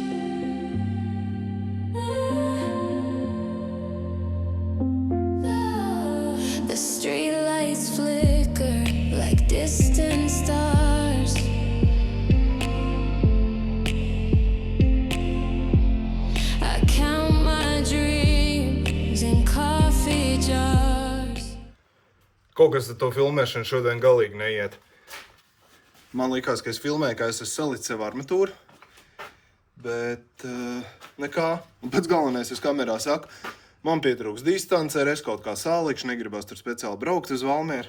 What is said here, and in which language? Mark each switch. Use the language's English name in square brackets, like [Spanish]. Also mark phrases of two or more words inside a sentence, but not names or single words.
[English] The streetlights flicker like distant stars. I count my dreams in coffee jars. [Latvian] Kaut kas ar to filmēšanu šodien galīgi neiet. Man likās, ka es filmēju, ka es esmu salicis sev armatūru. Bet nekā. Un pats galvenais, es kamerā saku, man pietrūks distance, es kaut kā salikšu, negribas tur speciāli braukt uz Valmieru.